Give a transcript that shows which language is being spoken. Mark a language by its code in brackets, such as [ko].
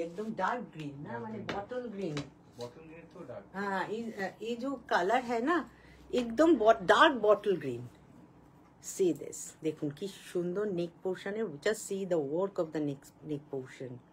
[hi] एकदम dark green ना, माने bottle green. बॉटल ग्रीन तो डार्क. हाँ, ये जो color है ना, एकदम dark bottle green. [en] See this. [hi] देखो कि सुंदर neck portion है. [en] Just see the work of the neck portion.